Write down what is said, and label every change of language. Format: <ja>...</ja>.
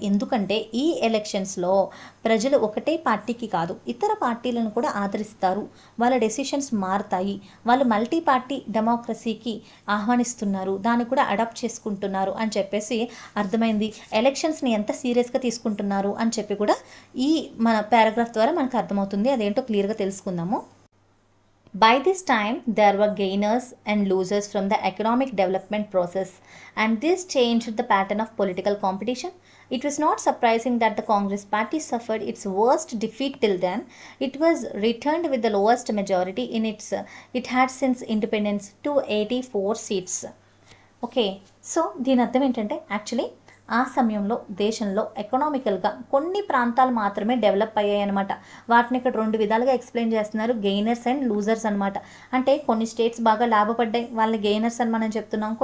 <te>ఎందుకంటే ఈ ఎలక్షన్స్లో ప్రజలు ఒకటే పార్టీకి కాదు ఇతర పార్టీలను కూడా ఆదరిస్తారు. వాళ్ళ డెసిషన్స్ మారుతాయి. వాళ్ళు మల్టీ పార్టీ డెమోక్రసీకి ఆహ్వానిస్తున్నారు, దాన్ని కూడా అడాప్ట్ చేసుకుంటున్నారు అని చెప్పేసి అర్థమైంది. ఎలక్షన్స్ని ఎంత సీరియస్గా తీసుకుంటున్నారు అని చెప్పి కూడా ఈ మన పారాగ్రాఫ్ ద్వారా మనకు అర్థమవుతుంది. అదేంటో క్లియర్గా తెలుసుకుందాము.</te> <en>By this time, there were gainers and losers from the economic development process, and this changed the pattern of political competition. It was not surprising that the Congress party suffered its worst defeat till then. It was returned with the lowest majority in it had since independence, 284 seats.</en> <te>Okay, so దీని అర్థం ఏంటంటే actually ఆ సమయంలో దేశంలో ఎకనామికల్గా కొన్ని ప్రాంతాలు మాత్రమే develop అయ్యాయి అనమాట. వాటిని ఇక్కడ 2 విధాలుగా ఎక్స్ప్లెయిన్ చేస్తున్నారు, గెయినర్స్ అండ్ లూజర్స్ అనమాట. అంటే కొన్ని స్టేట్స్ బాగా లాభపడ్డాయి, వాళ్ళని గెయినర్స్ అని మనం చెప్తున్నాం.</te>